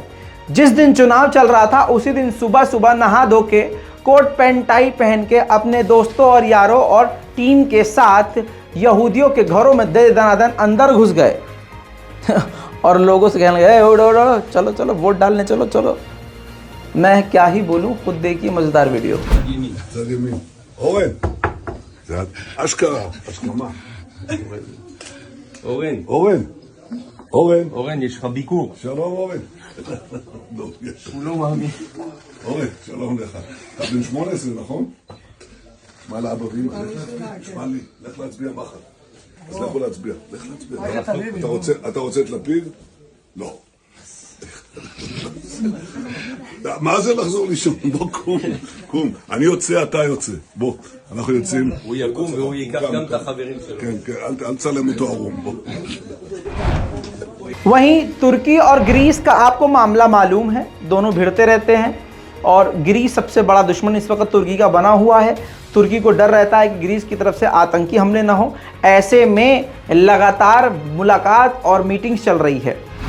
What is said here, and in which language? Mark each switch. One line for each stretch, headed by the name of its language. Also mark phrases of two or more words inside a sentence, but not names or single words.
Hindi: जिस दिन चुनाव चल रहा था उसी दिन सुबह सुबह नहा धो के
English: coat pant tie
Hindi: पहन के अपने दोस्तों और यारों और टीम के साथ यहूदियों के घरों में दे दनादन अंदर घुस गए और लोगों से कहने लगे उड़ो चलो चलो वोट डालने चलो चलो। मैं क्या ही बोलूं, खुद देखिए मजेदार वीडियो।
Hebrew: אורן, זה אשכרה, השלמה. אורן, יש לך ביקור. שלום אורן. הוא לא מאמין. אורן, שלום לך. אתה בן 18, נכון? שמע לאבא ואמא, שמע לי, לך להצביע מחר. אז לכו להצביע, לך להצביע. אתה רוצה את לפיד? לא. מה זה לחזור לישון? בוא קום. אני יוצא, אתה יוצא. בוא, אנחנו יוצאים. הוא יקום והוא ייקח גם את החברים שלו. כן, כן, אל תצלם אותו ערום. בוא.
Hindi: वहीं तुर्की और ग्रीस का आपको मामला मालूम है, दोनों भिड़ते रहते हैं और ग्रीस सबसे बड़ा दुश्मन इस वक्त तुर्की का बना हुआ है। तुर्की को डर रहता है कि ग्रीस की तरफ से आतंकी हमले ना हो। ऐसे में लगातार मुलाकात और मीटिंग्स चल रही है।